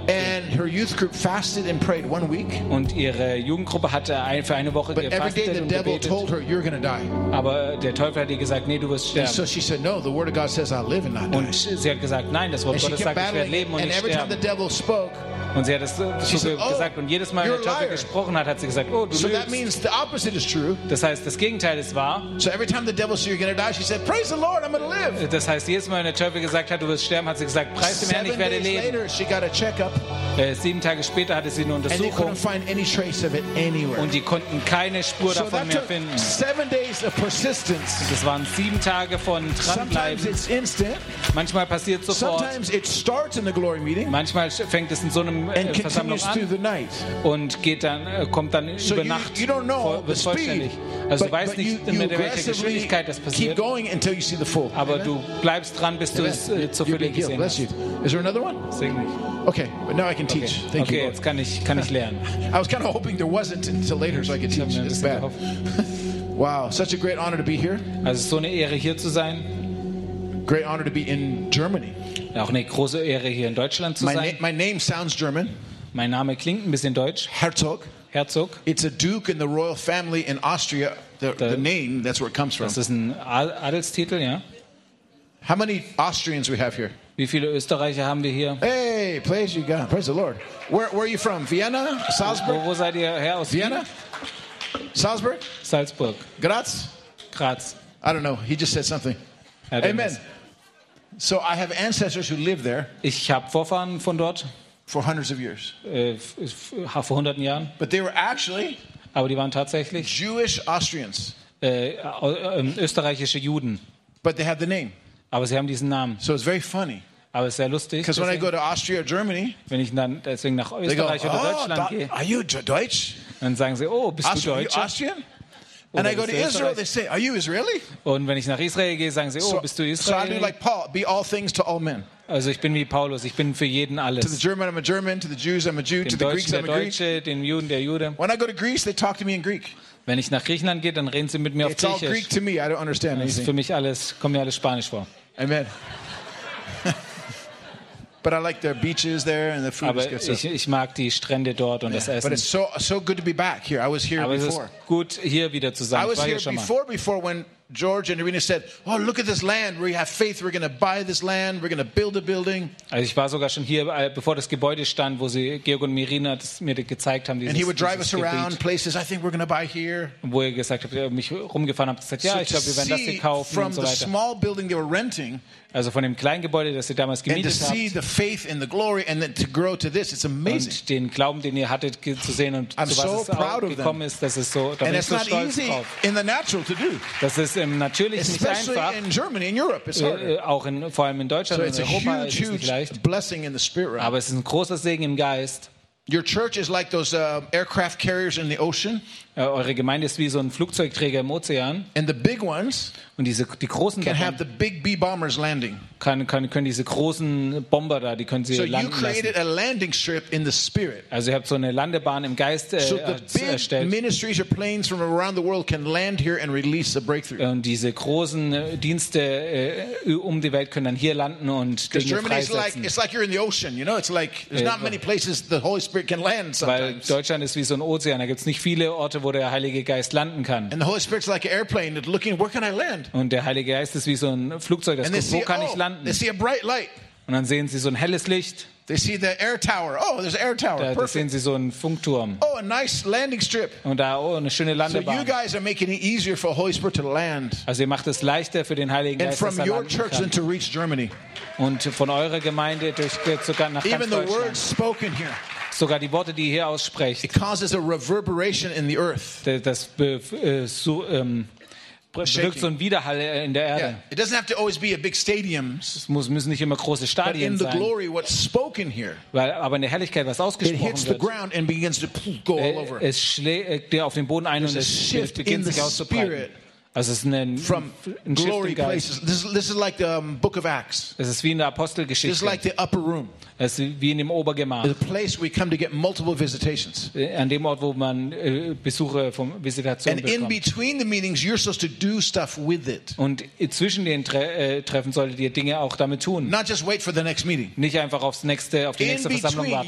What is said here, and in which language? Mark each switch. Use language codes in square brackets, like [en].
[en] And her youth group fasted and prayed 1 week. [de] Und ihre Jugendgruppe hatte für eine Woche gefastet und gebetet. [en] But every day the devil told her, you're going to die. [de] Aber der Teufel hat ihr gesagt, nee, du wirst sterben. [en] And so she said, no, the word of God says I live and not die. [de] Und sie hat gesagt, nein, das Wort Gottes sagt, ich werde leben und nicht sterben. [en] And every time the devil spoke, [de] und sie hat es so gesagt, und jedes Mal, wenn der Teufel gesprochen hat, hat sie gesagt, oh, du lügst. [en] So that means the opposite is true. [de] Das heißt, das Gegenteil ist wahr. [en] So every time the devil said you're going to die, she said, praise the Lord, I'm going to live. [de] Das heißt, jedes Mal, wenn der Teufel gesagt hat, du wirst sterben, hat sie gesagt, preis dem Herrn, ich werde leben. [en] 7 days later, she got a checkup. [de] 7 Tage später hatte sie eine Untersuchung. [en] And they couldn't find any trace of it anywhere. [de] Und die konnten keine Spur davon mehr finden. [en] 7 days of persistence. [de] Das waren 7 Tage von dranbleiben. [en] Sometimes it's instant. [de] Manchmal passiert sofort. [en] Sometimes it starts in the glory meeting. [de] Manchmal fängt es in so einem [en] and continues through the night. [de] Und geht dann, kommt dann so über Nacht. [en] You don't know the speed. [de] Also du weißt nicht, mit welcher Geschwindigkeit das passiert. [en] Keep going until you see the full. [de] Aber du bleibst dran, bis du es zur Fülle gesehen hast. [en] Is there another one? Okay, but now I can teach. Okay. Thank okay, you. [de] Okay, jetzt kann ich lernen. [en] I was kind of hoping there wasn't until later, so I could teach. It's bad. Wow, such a great honor to be here. [de] Also so eine Ehre hier zu sein. [en] Great honor to be in Germany. [de] Auch eine große Ehre, hier in Deutschland zu sein. [en] My name sounds German. [de] Mein Name klingt ein bisschen deutsch. [en] Herzog. [de] Herzog. [en] It's a duke in the royal family in Austria. The name, that's where it comes from. [de] Das ist ein Adelstitel, ja. [en] How many Austrians we have here? [de] Wie viele Österreicher haben wir hier? [en] Hey, praise you God. Praise the Lord. Where are you from? Vienna? Salzburg? [de] Wo seid ihr her aus [en] Vienna? Salzburg? [de] Salzburg. [en] Graz? [de] Graz. [en] I don't know. He just said something. Amen. So I have ancestors who live there. [de] Ich habe Vorfahren von dort. [en] For hundreds of years. [de] Vor hunderten Jahren. [en] But they were actually. [de] Aber die waren tatsächlich. [en] Jewish Austrians. [de] Österreichische Juden. [en] But they have the name. [de] Aber sie haben diesen Namen. [en] So it's very funny. [de] Aber es ist sehr lustig. [en] Because when I go to Austria or Germany. [de] Wenn ich dann deswegen nach Österreich [en] go, [de] oder Deutschland gehe. [en] Are you Deutsch? [de] Dann sagen sie, oh, bist du Deutscher? [en] Austrian? And I go to Israel, they say, are you Israeli? [de] Und wenn ich nach Israel gehe, sagen sie, oh, bist du Israeli? [en] So I do like Paul, be all things to all men. [de] Also ich bin wie Paulus, ich bin für jeden alles. [en] To the German, I'm a German, to the Jews, I'm a Jew, to the Greeks, I'm a Greek. [de] Den Juden, der Jude. [en] When I go to Greece, they talk to me in Greek. [de] Wenn ich nach Griechenland gehe, dann reden sie mit mir auf Griechisch. [en] It's all Greek to me, I don't understand anything. [de] Für mich alles, kommt mir alles Spanisch vor. [en] Amen. But I like their beaches there and the food. [de] Aber ich mag die Strände dort und das Essen. [en] But it's so good to be back here. I was here [de] aber [en] before. [de] Es ist gut hier wieder zu sein. [en] I was here before when George and Irina said, "Oh, look at this land. We have faith. We're going to buy this land. We're going to build a building." [de] Also ich war sogar schon hier, bevor das Gebäude stand, wo sie Georg und Mirina mir gezeigt haben. [en] And he would drive us around places. I think we're going to buy here. [de] Wo er gesagt hat, mich rumgefahren hat, gesagt, ja, ich glaube, wir werden das hier kaufen. [en] From the small building they were renting. [de] Also von dem kleinen Gebäude, das sie damals gemietet haben. [en] And to see the faith and the glory, and then to grow to this, it's amazing. [de] Und den Glauben, den ihr hattet, zu sehen und zu was es gekommen ist, das ist so. [en] And it's not easy in the natural to do. [de] Das ist natürlich nicht einfach. [en] Especially in Germany, in Europe, it's harder. [de] Auch in vor allem in Deutschland und Europa ist es nicht leicht. [en] Blessing in the spirit. [de] Aber es ist ein großer Segen im Geist. [en] Your church is like those aircraft carriers in the ocean. [de] Eure Gemeinde ist wie so ein Flugzeugträger im Ozean. [en] And the big ones. [de] Und diese die großen. [en] Can have the big B bombers landing. [de] Können diese großen Bomber da, die können sie landen lassen. [en] So you created a landing strip in the spirit. [de] Also ihr habt so eine Landebahn im Geist erstellt. [en] So the big ministries or planes from around the world can land here and release a breakthrough. [de] Und diese großen Dienste um die Welt können dann hier landen und Dinge freisetzen. [en] Germany is like it's like you're in the ocean, you know? It's like there's not many places the Holy Spirit can land sometimes. [de] Weil Deutschland ist wie so ein Ozean, da gibt's nicht viele Orte, wo der Heilige Geist landen kann. [en] And the Holy Spirit's like an airplane looking, where can I land? [de] Und der Heilige Geist ist wie so ein Flugzeug, das guckt, wo kann ich landen? [en] They see a bright light. [de] Und dann sehen sie so ein helles Licht. [en] They see the air tower. Oh, there's an air tower. [de] Da [en] perfect. [de] Sehen sie so einen Funkturm. [en] Oh, a nice landing strip. [de] Und da eine schöne Landebahn. [en] So you guys are making it easier for Holy Spirit to land. [de] Also ihr macht es leichter für den Heiligen Geist, [en] and from [de] dass [en] your [de] landen [en] church [de] kann. [en] To reach Germany. [de] Und von eurer Gemeinde durch sogar nach [en] even [de] ganz Deutschland. [en] Even the words spoken here. [de] Sogar die Worte, die ihr hier aussprecht. [en] It causes a reverberation in the earth. [de] Das wirkt so ein Widerhall in der Erde. [en] Yeah. It doesn't have to always be a big stadium. [de] Es müssen nicht immer große Stadien sein. [en] But in the glory, what's spoken here. [de] Weil aber in der Herrlichkeit, was ausgesprochen wird. [en] It hits the ground and begins to go all over. [de] Es schlägt auf den Boden ein und es beginnt sich auszubreiten. Also es ist ein [en] glory places. This is like the Book of Acts. [de] Es ist wie in der Apostelgeschichte. [en] This is like the upper room. [de] Es ist wie in dem Obergemach. [en] The place we come to get multiple visitations. [de] An dem Ort, wo man Besuche von Visitationen bekommt. [en] And in between the meetings, you're supposed to do stuff with it. [de] Und zwischen den Treffen solltet ihr Dinge auch damit tun. [en] Not just wait for the next meeting. [de] Nicht einfach aufs nächste, auf die nächste Versammlung warten.